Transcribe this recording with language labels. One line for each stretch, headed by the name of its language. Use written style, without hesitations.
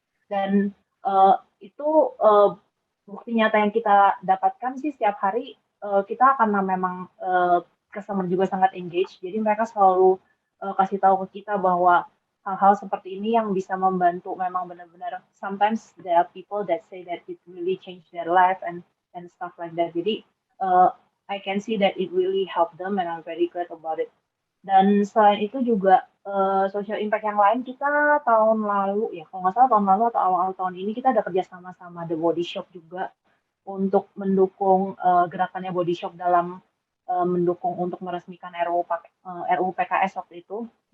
Indonesian: Dan itu bukti nyata yang kita dapatkan sih setiap hari kita karena memang customer juga sangat engage, jadi mereka selalu kasih tahu ke kita bahwa hal-hal seperti ini yang bisa membantu memang benar-benar.
English: Sometimes there are people that say that it really changed their life and stuff like that.
Indonesian: Jadi
English: I can see that it really helped them and I'm very glad about it.
Indonesian: Dan selain itu juga social impact yang lain kita tahun lalu ya, kalau nggak salah tahun lalu atau awal tahun ini kita ada kerja sama The Body Shop juga untuk mendukung gerakannya Body Shop dalam mendukung untuk meresmikan RUU PKS waktu itu.